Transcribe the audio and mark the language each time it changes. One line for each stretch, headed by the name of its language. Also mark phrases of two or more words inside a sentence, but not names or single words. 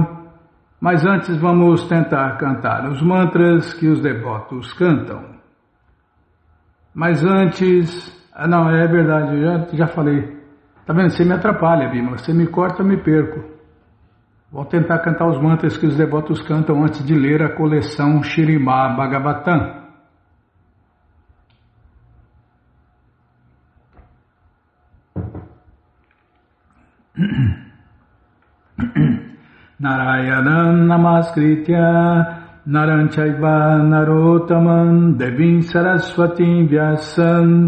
Portuguese: Mas antes vamos tentar cantar os mantras que os devotos cantam. Mas antes... não, é verdade, eu já falei. Tá vendo? Você me atrapalha, Bima. Você me corta, eu me perco. Vou tentar cantar os mantras que os devotos cantam antes de ler a coleção Śrīmad Bhagavatam.
Sanskrit: नारायणं नमस्कृत्य नरं चैव नरोत्तमम् देवीं सरस्वतीं व्यासं